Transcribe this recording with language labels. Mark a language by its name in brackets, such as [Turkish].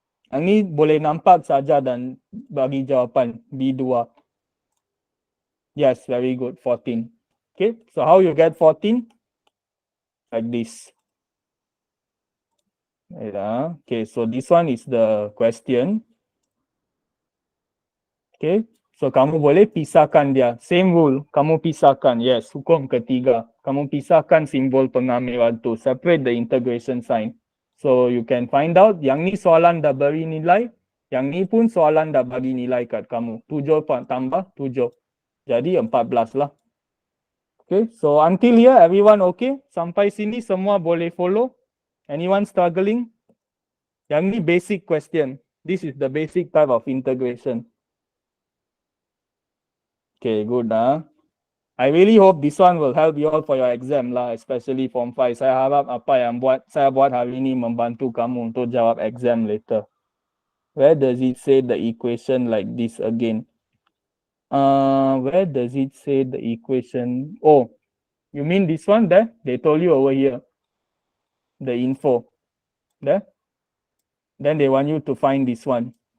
[Malay] Yang ni boleh nampak saja dan bagi jawapan B2. [English] Yes, very good, 14. Okay, so how you get 14? Like this. Okay, so this one is the question. [Malay] Okay, so kamu boleh pisahkan dia. [English] Same rule, [Malay] kamu pisahkan. Yes, hukum ketiga. Kamu pisahkan simbol pengamilan tu. [English] Separate the integration sign. So you can find out [Malay] yang ni soalan dah beri nilai. Yang ni pun soalan dah bagi nilai kat kamu. 7 tambah 7. Jadi 14 lah. [English] Okay, so until here everyone okay? [Malay] Sampai sini semua boleh follow? [English] Anyone struggling? [Malay] Yang ni [English] basic question. This is the basic type of integration. Okay, good. I really hope this one will help you all for your exam lah, especially Form 5. [Malay] Saya harap apa yang saya buat hari ini membantu kamu untuk jawab exam later. [English] Where does it say the equation like this again? Where does it say the equation? Oh, you mean this one there? They told you over here. The info. There? Then they want you to find this one.